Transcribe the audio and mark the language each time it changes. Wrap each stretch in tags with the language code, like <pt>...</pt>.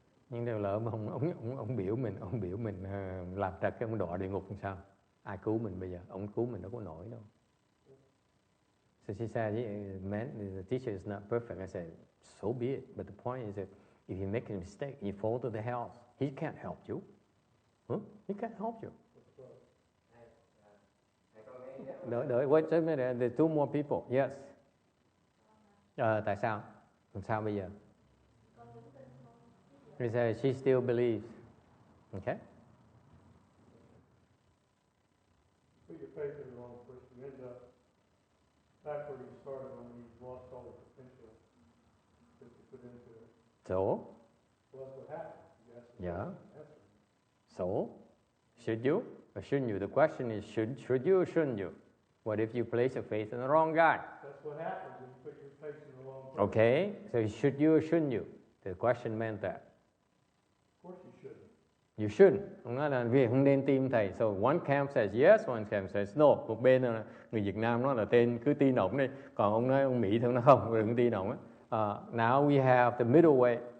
<vi>Nhưng nếu lỡ mà ông biểu mình làm trật cái ông đọa địa ngục làm sao? Ai cứu mình bây giờ? Ông cứu mình đâu có nổi đâu.</vi> <en>So she said, man, the teacher is not perfect. I said, so be it. But the point is that if you make a mistake, you fall to the hell, he can't help you. Huh? He can't help you. Wait a minute, there are two more people. Yes.</en> <vi>Tại sao? Làm sao bây giờ?</vi> <en>He said she still believes. Okay? Put your faith in the wrong person. You end up back where you started when you've lost all the potential that you put into it. So? Well, that's what happened. Yeah. So? Should you or shouldn't you? The question is, should you or shouldn't you? What if you place your faith in the wrong guy? That's what happens when you put your faith in the wrong person. Okay, so should you or shouldn't you? The question meant that. Of course you shouldn't. You shouldn't.</en> <vi>Ông nói là vì không nên tin thầy.</vi> <en>So one camp says yes, one camp says no.</en> <vi>Một bên là người Việt Nam nói là cứ tin ổng đi. Còn ông nói ông Mỹ thì nó không, đừng tin ổng.</vi> <en>Now we have the middle way.</en>